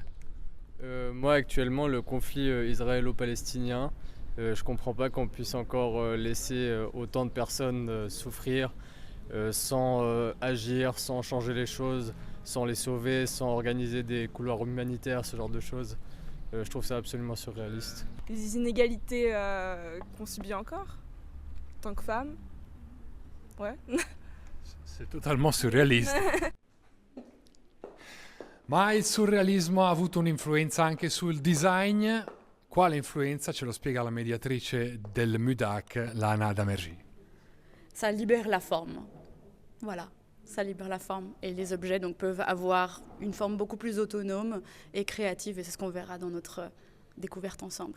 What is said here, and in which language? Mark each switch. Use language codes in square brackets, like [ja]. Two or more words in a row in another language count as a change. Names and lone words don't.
[fr] Moi actuellement le conflit israélo-palestinien, je comprends pas qu'on puisse encore laisser autant de personnes souffrir sans agir, sans changer les choses, sans les sauver, sans organiser des couloirs humanitaires, ce genre de choses. Je trouve ça absolument surréaliste. Les inégalités qu'on subit encore, en tant que femme. Ouais. C'est totalement surrealiste. [it] Ma il surrealismo ha avuto un'influenza anche sul design. Quale influenza? Ce lo spiega la mediatrice del MUDAC, Lana Damergy. [fr] Ça libère la forme. Voilà, ça libère la forme. Et les objets donc, peuvent avoir une forme beaucoup plus autonome et créative. Et c'est ce qu'on verra dans notre découverte ensemble.